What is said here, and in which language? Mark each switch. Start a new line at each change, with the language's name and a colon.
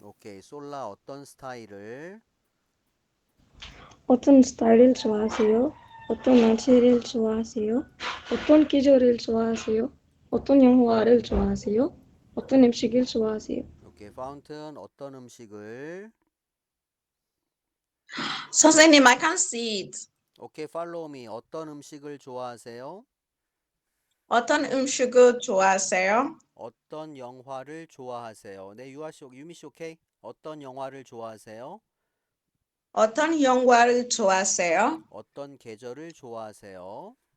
Korean: 오케이, 솔라, 어떤 스타일을? 어떤 스타일을 좋아하세요? 어떤 날씨를 좋아하세요? 어떤 계절을 좋아하세요? 어떤 영화를 좋아하세요? 어떤 음식을 좋아하세요? 오케이, 파운튼, 어떤 음식을?
English: 선생님, I can't see it.
Korean: 오케이,
English: 팔로우 미,
Korean: 어떤 음식을 좋아하세요? 어떤 음식을 좋아하세요? 어떤 영화를 좋아하세요? 네, 유미 씨, 오케이? 어떤 영화를 좋아하세요? 어떤 영화를 좋아하세요? 어떤 계절을 좋아하세요?